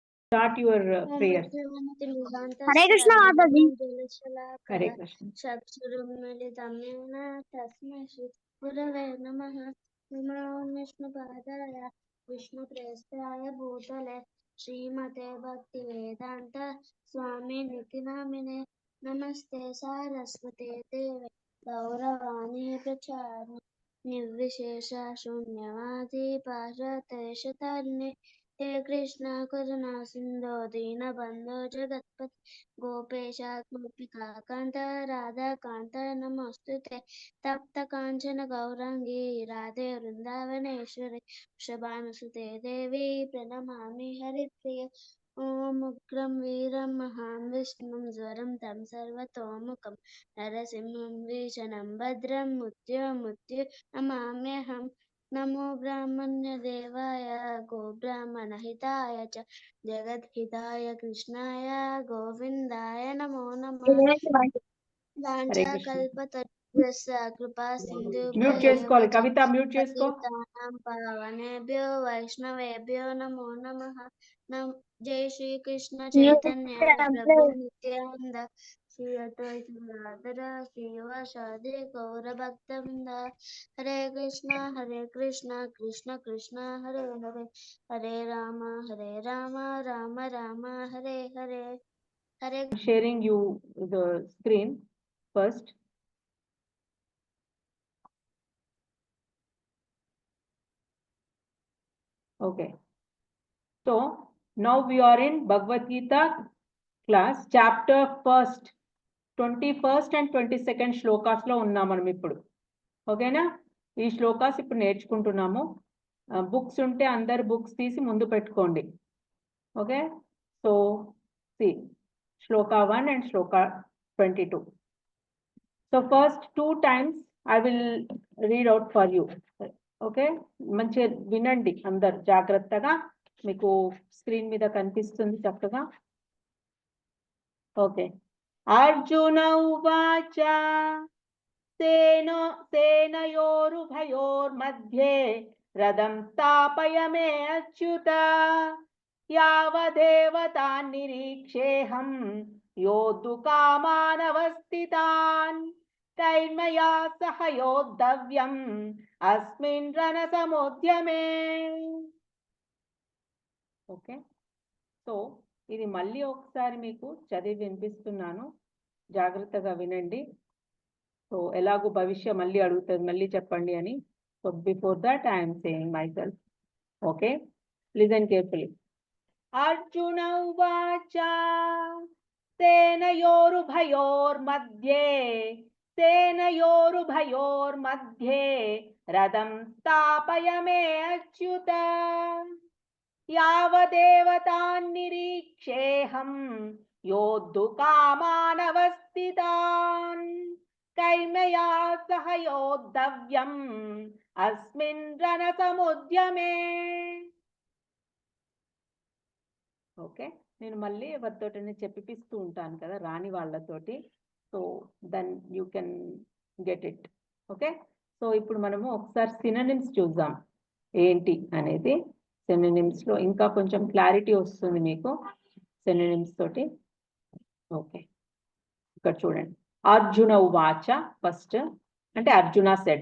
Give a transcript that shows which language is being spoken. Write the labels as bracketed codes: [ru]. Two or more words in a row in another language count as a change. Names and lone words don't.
[en] Start your prayer. Hare Krishna Mataji. Hare Krishna. [sa] गुरवे नमः. नमो विष्णु पादाय विष्णु प्रेष्ठाय भूतले श्रीमते भक्ति वेदान्त स्वामी नितिनामिने नमस्ते सारस्वते देवे गौरवाणी प्रचारिणे निर्विशेष शून्यवादी पशतारिणे हे कृष्ण करुणा सिंधु दीन बंधु जगतपति गोपेश गोपिका कांत राधा कांत नमोस्तुते तप्त कांचन गौरांगी राधे वृंदावनेश्वरी वृषभानुसुते देवी प्रणमामि हरिप्रिय ओम उग्रं वीरं महां विष्णुं ज्वरं तं सर्वतोमुखं नरसिंहं भीषणं भद्रं मृत्युमुच्य नमाम्यहम् नमो ब्राह्मण्य देवाय गो ब्राह्मण हिताय च जगत हिताय कृष्णाय गोविंदाय नमो नमः वांछा कल्पतरुभ्यश्च कृपा सिंधु [te] म्यूट చేసుకోవాలి కవిత మ్యూట్ చేసుకో [sa] पावनेभ्यो वैष्णवेभ्यो नमो नमः जय श्री कृष्ण चैतन्य प्रभु नित्यानंद श्री अद्वैत श्रीवासादि गौरभक्तवृंद हरे कृष्णा कृष्ण कृष्ण हरे हरे हरे राम राम राम हरे हरे हरे [en] sharing you the screen first. Okay, so now we are in Bhagavad Gita class, chapter 1st, 21st and 22nd shlokas [te] లో ఉన్నాం మనం ఇప్పుడు. ఓకేనా? ఈ శ్లోకాస్ ఇప్పుడు నేర్చుకుంటున్నాము. బుక్స్ ఉంటే అందరు బుక్స్ తీసి ముందు పెట్టుకోండి. [en] okay, so see shloka 1 and shloka 22. so first 2 times I will read out for you. [te] ఓకే, మంచిగా వినండి అందరు జాగ్రత్తగా. మీకు స్క్రీన్ మీద కనిపిస్తుంది చక్కగా. ఓకే. [sa] అర్జున ఉవాచ सेनयोरुभयोर्मध्ये रथं स्थापयमे अच्युत यावदेव तान् निरीक्षेऽहं योद्धुकामानवस्थितान् कैर्मया सह योद्धव्यम् अस्मिन् रणसमुद्यमे. [te] ఓకే, సో ఇది మళ్ళీ ఒకసారి మీకు చదివి వినిపిస్తున్నాను, జాగ్రత్తగా వినండి. సో ఎలాగో భవిష్య మళ్ళీ అడుగుతుంది, మళ్ళీ చెప్పండి అని. [en] So before that I'm saying myself. Okay, listen carefully. [sa] అర్జున ఉవాచ సేనయోరుభయోర్मध्ये రథం స్థాపయమే అచ్యుత యావదేవ తాన్ నిరీక్షేऽహం योद्धुकामानवस्थितान् कैर्मया सह योद्धव्यम् अस्मिन् रणसमुद्यमे. [te] ఓకే, నేను మళ్ళీ ఎవరితోటనే చెప్పిస్తూ ఉంటాను కదా రాని వాళ్ళతోటి, [en] so then you can get it. [te] ఓకే, సో ఇప్పుడు మనము ఒకసారి సినోనిమ్స్ చూద్దాం ఏంటి అనేది. సినోనిమ్స్ లో ఇంకా కొంచెం క్లారిటీ వస్తుంది మీకు సినోనిమ్స్ తోటి. ఓకే, ఇక్కడ చూడండి. [sa] అర్జున ఉవాచ [te] ఫస్ట్ అంటే అర్జున సెడ్.